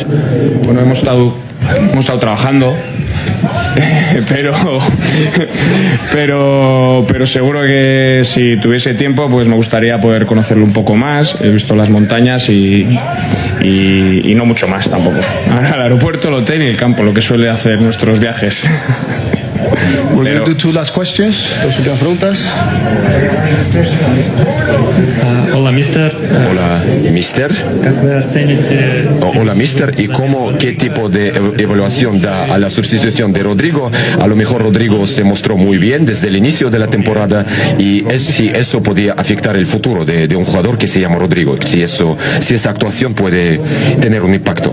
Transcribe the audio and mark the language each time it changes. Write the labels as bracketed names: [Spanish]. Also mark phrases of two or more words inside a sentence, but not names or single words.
[Spanish] Bueno, hemos estado trabajando, pero seguro que si tuviese tiempo, pues me gustaría poder conocerlo un poco más. He visto las montañas y no mucho más tampoco. Ahora el aeropuerto, el hotel y el campo, lo que suele hacer nuestros viajes. [English] We're going to do two last questions. [Spanish] Dos últimas preguntas. Hola, mister. Hola, mister. [Russian] Как вы оцените... [Spanish] Hola, mister. ¿Y qué tipo de evaluación da a la sustitución de Rodrigo? A lo mejor Rodrigo se mostró muy bien desde el inicio de la temporada y si eso podía afectar el futuro de un jugador que se llama Rodrigo, si esta actuación puede tener un impacto.